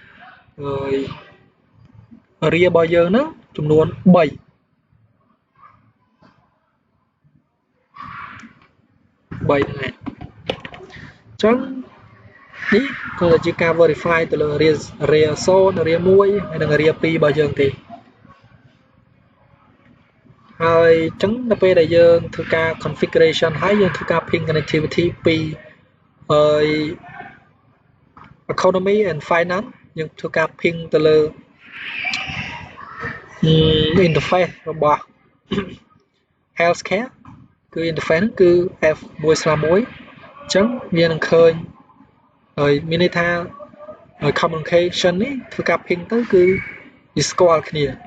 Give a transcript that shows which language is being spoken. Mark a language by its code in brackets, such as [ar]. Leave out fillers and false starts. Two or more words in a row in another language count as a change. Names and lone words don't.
[km] area របស់យើងហ្នឹងចំនួន3អញ្ចឹងនេះគឺជាការ verify ទៅលើ area 0 area 1 ហើយនិង area 2របស់យើងទេ ហើយអញ្ចឹងដល់ពេលដែលយើងធ្វើការ configuration ហើយយើងធ្វើការ [en] ping connectivity [km] ពី [en] economy and finance [km] យើងធ្វើការ ping ទៅលើ interface របស់ healthcare គឺ interface ហ្នឹងគឺ F1/1 អញ្ចឹងវានឹងឃើញហើយមានន័យថា communication នេះធ្វើការ ping ទៅគឺវាស្គាល់គ្នា